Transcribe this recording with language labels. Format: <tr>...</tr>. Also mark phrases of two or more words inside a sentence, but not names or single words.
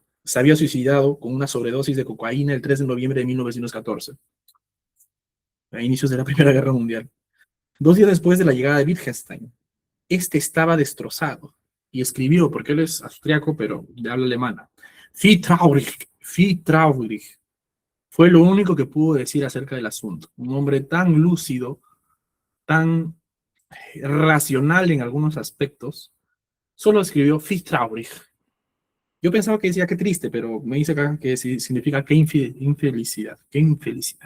<es>Se había suicidado con una sobredosis de cocaína el 3 de noviembre de 1914, a inicios de la Primera Guerra Mundial. 2 días después de la llegada de Wittgenstein, este estaba destrozado y escribió, porque él es austriaco, pero de habla alemana:</es> <de>Wie traurig,</de> <es>Fue lo único que pudo decir acerca del asunto. Un hombre tan lúcido, tan racional en algunos aspectos, solo escribió</es> <de>"Wie traurig".</de> <es>Yo pensaba que decía "qué triste", pero me dice acá que significa "qué infelicidad", "qué infelicidad".</es>